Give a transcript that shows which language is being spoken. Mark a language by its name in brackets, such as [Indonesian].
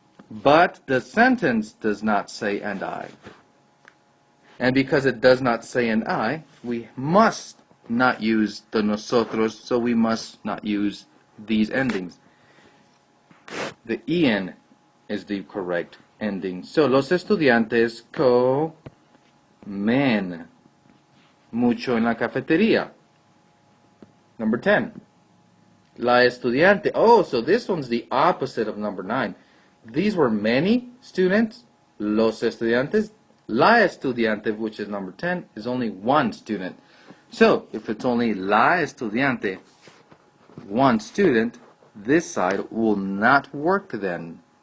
[English] But the sentence does not say and I. And because it does not say and I, we must not use the nosotros, so we must not use these endings. The en is the correct ending. So, [Spanish] los estudiantes comen mucho en la cafetería. [English] Number 10. [Spanish] La estudiante. [English] Oh, so this one's the opposite of number 9. These were many students, [Spanish] los estudiantes. La estudiante, [English] which is number 10, is only one student. So, if it's only [Spanish] la estudiante, [English] one student, this side will not work then.